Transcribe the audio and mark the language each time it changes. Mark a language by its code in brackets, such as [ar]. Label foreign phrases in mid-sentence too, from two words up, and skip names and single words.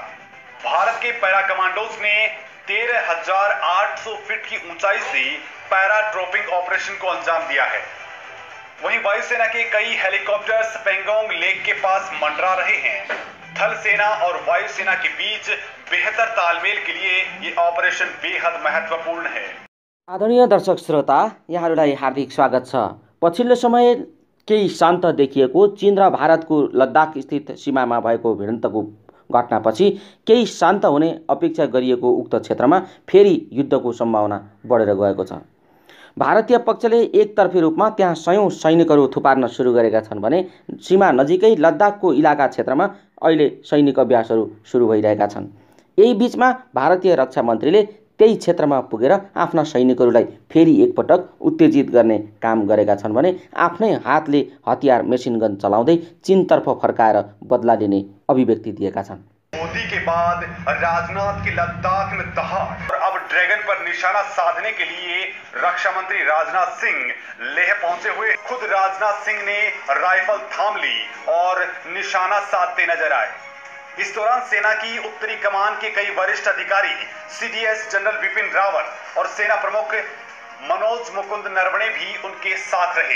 [hi] भारत के पैरा कमांडोज ने 13,800 फीट की ऊंचाई से पैरा ड्रॉपिंग ऑपरेशन को अंजाम दिया है। वहीं वायुसेना के कई हेलीकॉप्टर्स पेंगोंग लेक के पास मंडरा रहे हैं। थल सेना और वायुसेना के बीच बेहतर तालमेल के लिए ये ऑपरेशन बेहद महत्वपूर्ण है। [ne] आदरणीय दर्शक श्रोता, यहाँहरूलाई हार्दिक स्वागत छ। पछिल्लो समय केही शान्त देखिएको चीन र भारतको लद्दाख स्थित सीमामा भएको भिडन्तको घटनापछि केही शान्त हुने अपेक्षा गरिएको उक्त क्षेत्रमा फेरि युद्धको सम्भावना बढेर गएको छ। भारतीय पक्षले एकतर्फी रूपमा त्यहाँ सयौं सैनिकहरू थुपार्न सुरु गरेका छन् भने सीमा नजिकै लद्दाखको इलाका क्षेत्रमा अहिले सैनिक अभ्यासहरू सुरु भइरहेका छन्। यही बीचमा भारतीय रक्षा मन्त्रीले त्यही क्षेत्रमा पुगेर आफ्ना सैनिकहरूलाई फेरि एकपटक उत्तेजित गर्ने काम गरेका छन् भने आफ्नै हातले हतियार मेसिन गन चलाउँदै चीनतर्फ फर्काएर बदला लिने अभिव्यक्ति दिएका छन्। [hi] मोदी के बाद राजनाथ की लद्दाख में दहाड़ और अब ड्रैगन पर निशाना साधने के लिए रक्षा मंत्री राजनाथ सिंह लेह पहुंचे हुए। खुद राजनाथ सिंह ने राइफल थाम ली और निशाना साधते नजर आए। इस दौरान सेना की उत्तरी कमान के कई वरिष्ठ अधिकारी, सीडीएस जनरल बिपिन रावत और सेना प्रमुख मनोज मुकुंद नरवणे भी उनके साथ रहे।